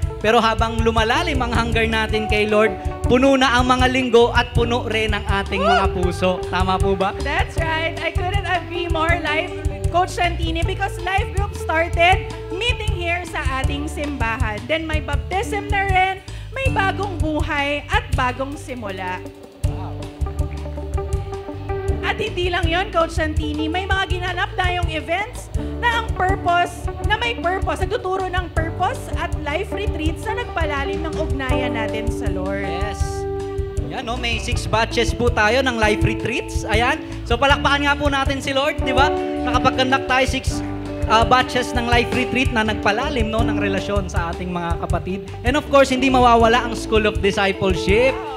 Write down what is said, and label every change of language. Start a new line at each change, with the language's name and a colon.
Filipino: Pero habang lumalalim ang hunger natin kay Lord, puno na ang mga linggo at puno rin ang ating mga puso. Tama po ba?
English: That's right. I couldn't agree more, Coach Santini, because life group started meeting here
Filipino: sa ating simbahan. Then may baptism na rin, may bagong buhay at bagong simula. At hindi lang yon, Coach Santini, may mga ginanap tayong events na may purpose, nagtuturo ng purpose at life retreats na nagpalalim ng ugnayan natin sa Lord. Yes. Yan, no? May 6 batches po tayo ng life retreats. Ayan. So palakpakan nga po natin si Lord, di ba? Nakapag-conduct tayo 6 batches ng life retreat na nagpalalim, no, ng relasyon sa ating mga kapatid. And of course, hindi mawawala ang School of Discipleship.